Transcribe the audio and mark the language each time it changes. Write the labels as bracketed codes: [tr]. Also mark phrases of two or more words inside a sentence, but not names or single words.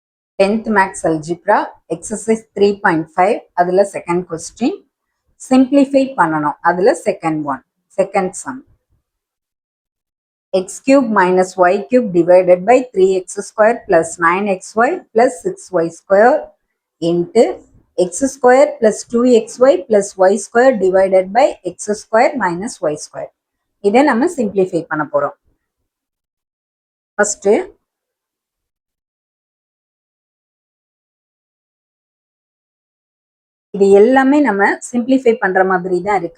[en] 10th Max Algebra exercise 3.5 அதில் second question simplify [ta] பண்ணணும் அதில் [en] second sum x cube minus y cube divided by 3x square plus 9xy plus 6y square into x square plus 2xy plus y square divided by x square minus y square [ta] இதை நம்ம [en] simplify [ta] பண்ண போறோம். First இது எல்லாமே நம்ம சிம்பிளிஃபை பண்ற மாதிரி தான் இருக்கு.